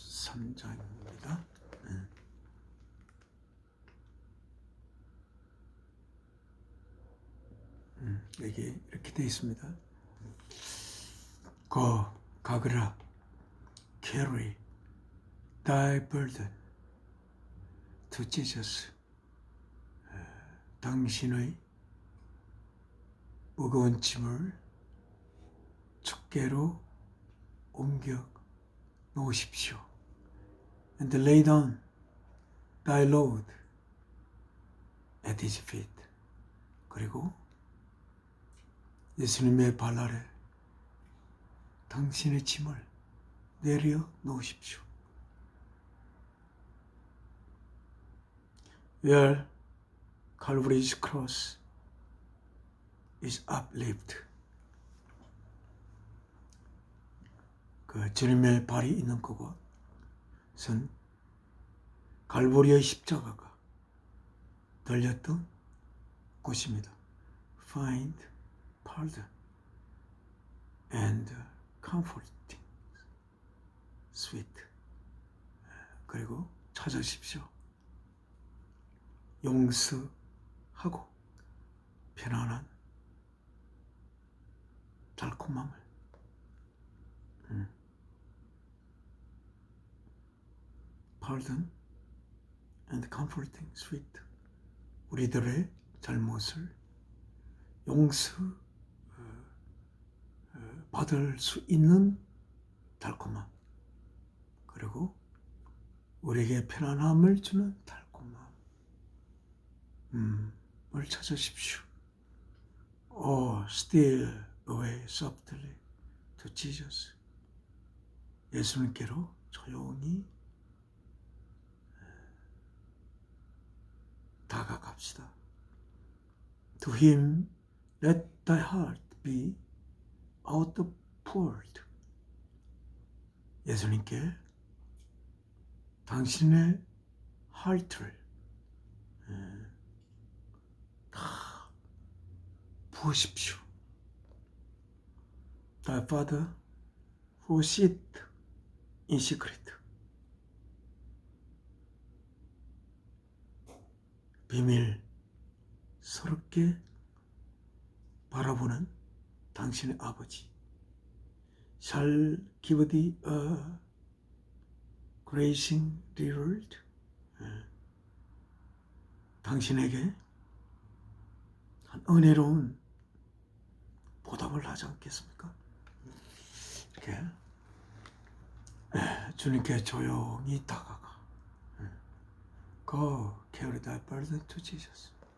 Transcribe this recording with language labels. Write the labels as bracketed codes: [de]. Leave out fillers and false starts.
[ko] 483장입니다. 여기 이렇게 되어 있습니다. [en] 가그라 carry thy burden to Jesus. [ko] 당신의 무거운 짐을 주께로 옮겨 놓으십시오. [en] And lay down thy load at his feet. [ko] 그리고 예수님의 발 아래 당신의 짐을 내려 놓으십시오. [en] Where Calvary's cross is uplifted. [ko] 그 주님의 발이 있는 그곳은 갈보리의 십자가가 들렸던 곳입니다. [en] Find pardon and comforting sweet. [ko] 그리고 찾으십시오. 용서하고 편안한 달콤함을. [en] Pardon and comforting sweet. [ko] 우리들의 잘못을 용서 받을 수 있는 달콤함, 그리고 우리에게 편안함을 주는 달콤함을 찾으십시오. [en] Steal away softly to Jesus. [ko] 예수님께로 조용히 합시다. [en] To him let thy heart be outpoured. [ko] 예수님께 당신의 heart를 다 부으십시오. [en] Thy Father who sit in secret. [ko] 비밀스럽게 바라보는 당신의 아버지 [en] shall give thee a gracing reward. [ko] 당신에게 한 은혜로운 보답을 하지 않겠습니까? 이렇게 주님께 조용히 다가가. [en] Go carry thy burden to Jesus.